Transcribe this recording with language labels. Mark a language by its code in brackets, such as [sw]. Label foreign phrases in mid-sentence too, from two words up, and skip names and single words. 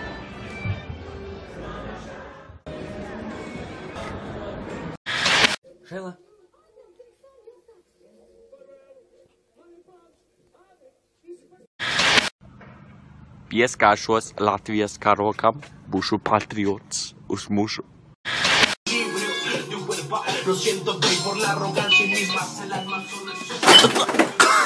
[lv] Žēlā. Pieskāršos Latvijas karogam, būšu patriots uz mūžu. [es] Lo siento, por la arrogancia misma, el alma